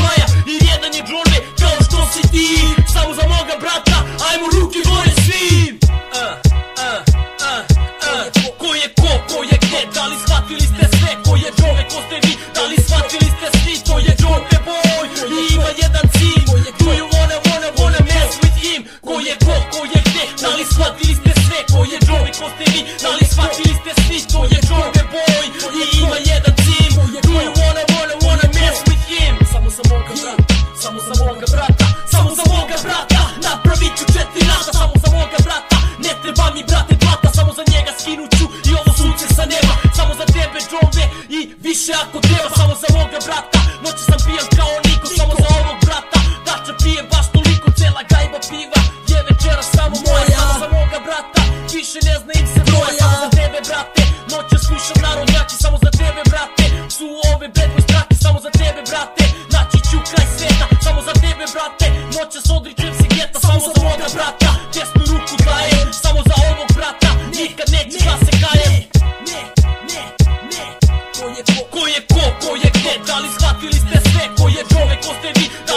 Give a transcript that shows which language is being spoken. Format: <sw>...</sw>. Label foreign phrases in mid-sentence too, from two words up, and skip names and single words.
<sr>maja, jer jedan je Džone, kao što si ti, samo za moga brata, ajmo ruke gore svi. Ko je gde, da li shvatili ste sve, ko je Džone, ko ste vi, da li shvatili ste svi, to je Džone boy, i ima jedan cilj,</sr> <en>do you wanna mess with him,</en> <sr>ko je gde, da li shvatili ste sve, ko je Džone, ko ste vi, da li shvatili ste svi, to je Džone boy, i ima jedan cilj,</sr> <en>do you wanna mess with him,</en> <sr>samo za moga brata, samo za moga brata, samo za moga brata, napravit ću 4 rata, samo za moga brata, ne treba mi brate plata, samo za njega skinuću i ovo sunce sa neba, samo za tebe Džone i više ako treba, samo za moga brata, noći sam pijan kao niko, samo za ovog brata, dača pije baš toliko, cela gajba piva je večera samo moja, samo za moga brata, više ne zna im se broja, samo za tebe brate, noće slušam narodnjaki, samo za tebe brate, su ove</sr> <en>bad boy</en> <sr>strake, samo za tebe brate, naći ću kraj sveta, samo za tebe brate, noće s odričem se geta, samo za moga brata, desnu ruku dajem, samo za ovog brata, nikad neću da se kajem. Ko je gde, da li shvatili ste sve, ko je Džone, ko ste vi,</sr>